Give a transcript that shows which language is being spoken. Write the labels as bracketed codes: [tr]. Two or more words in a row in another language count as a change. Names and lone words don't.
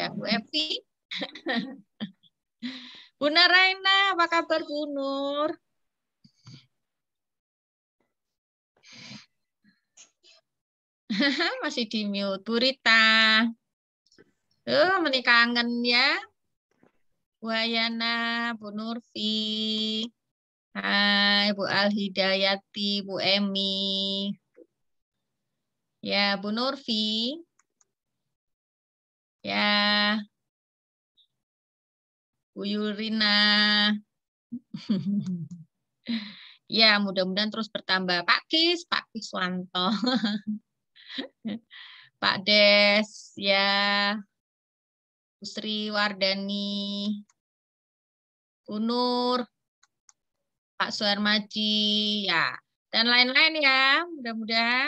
[id] Bu Evi. Bu Naraina, apa kabar Bu Nur? Masih di mute. Bu Rita. Menikah kangen ya. Bu Ayana, Bu Nurfi. Hai, Bu Alhidayati, Bu Emi. Ya, Bu Nurfi. Ya. Bu Yurina. Ya, mudah-mudahan terus bertambah. Pak Kiswanto. Pak Des, ya, Bu Sri Wardani, Unur, Pak Suharmaji, ya, dan lain-lain ya, mudah-mudahan.